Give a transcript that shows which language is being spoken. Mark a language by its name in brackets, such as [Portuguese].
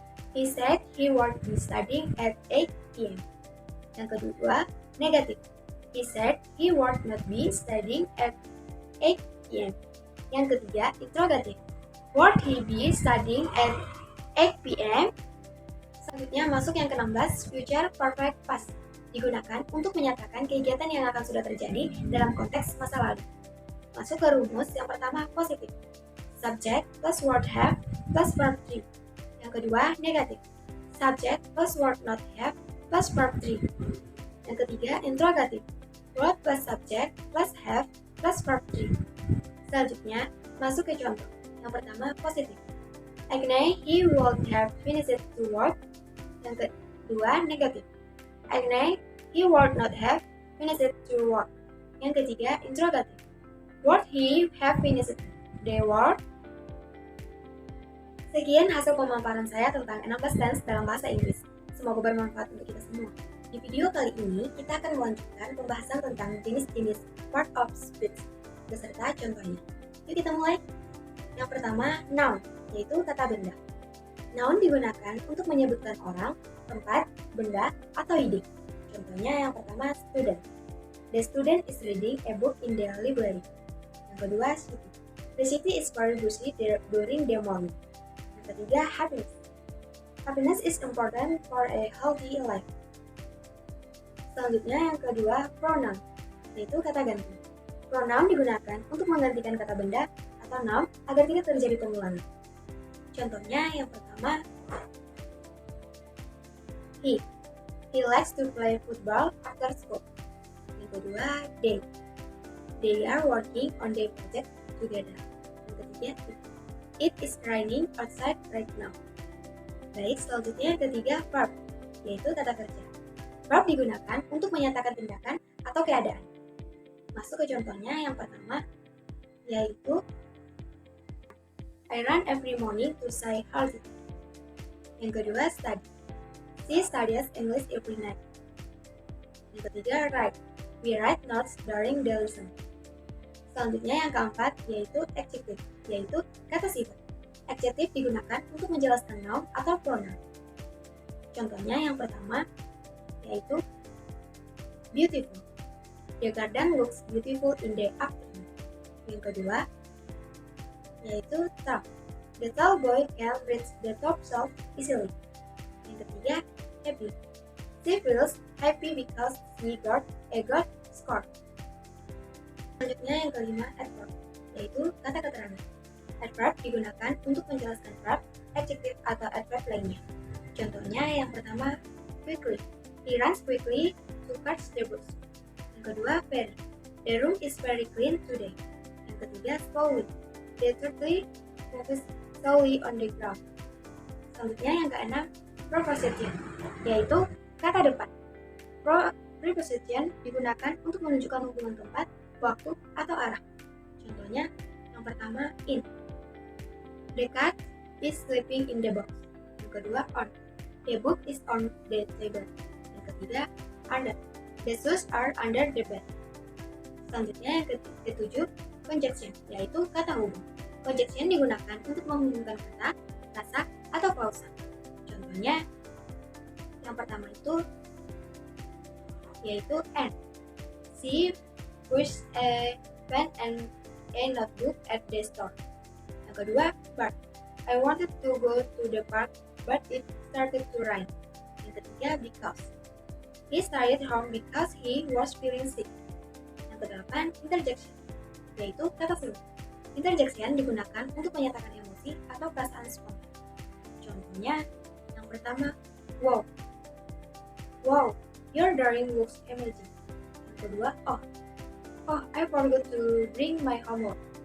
[English] He said he would be studying at 8 p.m. [Indonesian] Yang kedua, negatif. [English] He said he would not be studying at 8 p.m. [Indonesian] Yang ketiga, [English] interrogative. Would he be studying at 8 p.m.? [Indonesian] Selanjutnya, masuk yang ke-16, future perfect past. Digunakan untuk menyatakan kegiatan yang akan sudah terjadi dalam konteks masa lalu. Masuk ke rumus yang pertama, positif. [English] Subject plus word have plus verb 3. [Indonesian] Yang kedua, negatif. [English] Subject plus word not have plus verb 3. [Indonesian] Yang ketiga, [English] interrogative. Word plus subject plus have plus verb 3. [Indonesian] Selanjutnya, masuk ke contoh. Yang pertama, positif. [English] Agne, he would have finished to work. [Indonesian] Yang kedua, negatif. [English] Agne, he would not have finished to work. [Indonesian] Yang ketiga, [English] interrogative. Would he have finished their work? [Indonesian] Sekian hasil pemaparan saya tentang 16 tense dalam bahasa Inggris. Semoga bermanfaat untuk kita semua. Di video kali ini, kita akan melanjutkan pembahasan tentang jenis-jenis part of speech beserta contohnya. Yuk kita mulai. Yang pertama, noun, yaitu kata benda. Noun digunakan untuk menyebutkan orang, tempat, benda, atau ide. Contohnya yang pertama, student. [English] The student is reading a book in the library. [Indonesian] Yang kedua, [English] city. The city is very busy during the morning. [Indonesian] Yang ketiga, [English] happiness. Happiness is important for a healthy life. [Indonesian] Selanjutnya yang kedua, pronoun, yaitu kata ganti. Pronoun digunakan untuk menggantikan kata benda atau noun agar tidak terjadi pengulangan. Contohnya yang pertama, he. [English] He likes to play football after school. [Indonesian] Yang kedua, [English] they. They are working on their project together. [Indonesian] Yang ketiga, [English] it is raining outside right now. [Indonesian] Baik, selanjutnya yang ketiga, verb, yaitu kata kerja. Verb digunakan untuk menyatakan tindakan atau keadaan. Masuk ke contohnya yang pertama, yaitu [English] I run every morning to stay healthy. [Indonesian] Yang kedua, [English] study. She studies English every night. [Indonesian] Yang ketiga, [English] write. We write notes during the lesson. [Indonesian] Selanjutnya yang keempat, yaitu adjective, yaitu kata sifat. Adjective digunakan untuk menjelaskan noun atau pronoun. Contohnya yang pertama, yaitu beautiful. [English] The garden looks beautiful in the afternoon. [Indonesian] Yang kedua, yaitu [English] tall. The tall boy can reach the top shelf easily. [Indonesian] Yang ketiga, [English] happy. She feels happy because she got a good score. [Indonesian] Selanjutnya yang kelima, adverb, yaitu kata keterangan. Adverb digunakan untuk menjelaskan verb, adjective atau adverb lainnya. Contohnya yang pertama, quickly. [English] He runs quickly to catch the bus. [Indonesian] Yang kedua, [English] very. The room is very clean today. [Indonesian] Yang ketiga, [English] slowly. The turtle moves slowly on the ground. [Indonesian] Selanjutnya yang keenam, preposition, yaitu kata depan. Preposition digunakan untuk menunjukkan hubungan tempat, waktu, atau arah. Contohnya, yang pertama, in. [English] The cat is sleeping in the box. [Indonesian] Yang kedua, [English] on. The book is on the table. [Indonesian] Yang ketiga, [English] under. The shoes are under the bed. [Indonesian] Selanjutnya yang ketujuh, conjunction, yaitu kata hubung. Conjunction digunakan untuk menghubungkan kata, rasa, atau klausa. Contohnya, yang pertama itu yaitu and. [English] She pushed a pen and a notebook at the store. [Indonesian] Yang kedua, [English] but. I wanted to go to the park, but it started to rain. [Indonesian] Yang ketiga, [English] because. He stayed home because he was feeling sick. [Indonesian] Yang kedelapan, interjection, yaitu kata seru. Interjection digunakan untuk menyatakan emosi atau perasaan spontan. Contohnya, yang pertama, wow. [English] Wow, your drawing looks amazing. [Indonesian] Yang kedua, [English] oh. Oh, I forgot to bring my homework.